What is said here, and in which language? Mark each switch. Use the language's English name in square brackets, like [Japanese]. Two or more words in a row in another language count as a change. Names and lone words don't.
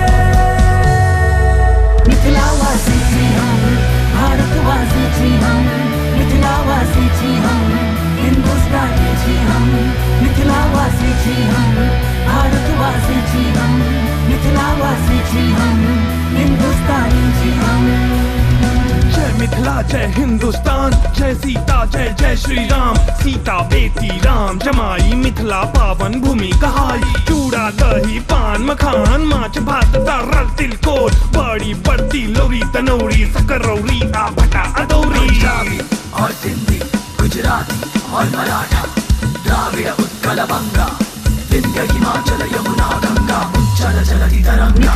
[Maithili] मिथिलावासी छी हम, भारतवासी छी हम, मिथिलावासी छी हम, हिंदुस्तानी छी हम। मिथिलावासी छी हम, भारतवासी छी हम, मिथिलावासी छी हम, हिंदुस्तानी छी हम। जय मिथिला जय हिंदुस्तान, जय सीता जय जय श्री राम। सीता बेटी राम जमाई, मिथिला पावन भूमि कहाई। चूड़ा दही पान मखान, माछ भात दाल तिलकोर। बड़ी बड़ती लोरी तनौरी, सकरौरी आ भटा अदौरी। [Bangla] পাঞ্জাবি আর সিন্ধি, গুজরাটি আর মারাঠা, দ্রাবিড় উৎকল বঙ্গ, বিন্ধ্য হিমাচল যমুনা গঙ্গা, উচ্ছল জলধি তরঙ্গ।